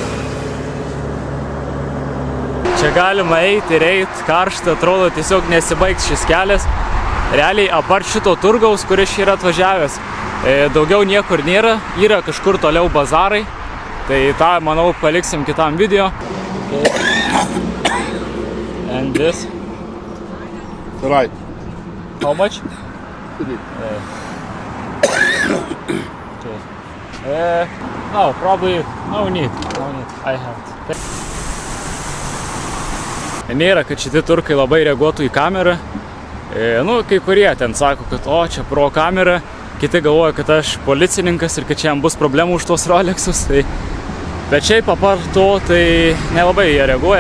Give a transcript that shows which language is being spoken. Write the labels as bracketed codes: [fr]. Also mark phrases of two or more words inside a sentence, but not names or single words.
[lt] Čia galima eiti ir eiti, karšta, atrodo tiesiog nesibaigs šis kelias. Realiai apart šito turgaus, kuris čia yra atvažiavęs, daugiau niekur nėra, yra kažkur toliau bazarai, tai tą, manau, paliksim kitam video. [en] And this? Right. How much? No, probably no need. I have it. [lt] Nėra, kad šitie turkai labai reaguotų į kamerą. Nu, kai kurie ten sako, kad o, čia pro kamera. Kiti galvoja, kad aš policininkas ir kad čia jam bus problemų už tos Rolexus. Tai... Bet šiaip apart to, tai nelabai jie reaguoja.